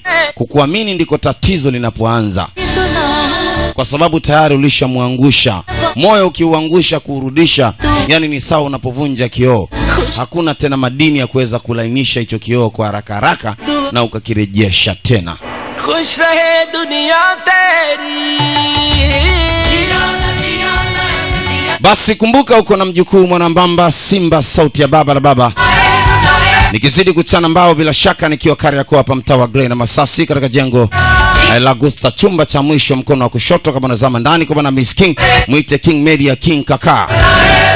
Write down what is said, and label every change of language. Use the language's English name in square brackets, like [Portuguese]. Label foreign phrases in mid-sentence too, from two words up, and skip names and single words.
[Swahili] Kukuamini ndiko tatizo linapoanza. Kwa sababu tayari ulishamwangusha. Moyo ukiuangusha kurudisha, yani ni sawa unapovunja kioo. Hakuna tena madini ya kuweza kulainisha hicho kioo kwa haraka haraka na ukakirejesha tena. [Hindi] खुश रहे दुनिया तेरी. [Swahili] Basi kumbuka uko na mjukuu Mwanambamba Simba, sauti ya baba na baba. Nikizidi kuchana mbao bila shaka nikiwa Kariakoo hapa mtaa wa Grey na Masasi katika jengo la Gusta, chumba cha mwisho mkono wa kushoto kama unazama ndani kwa bwana Miss King, muite King Media King Kaka.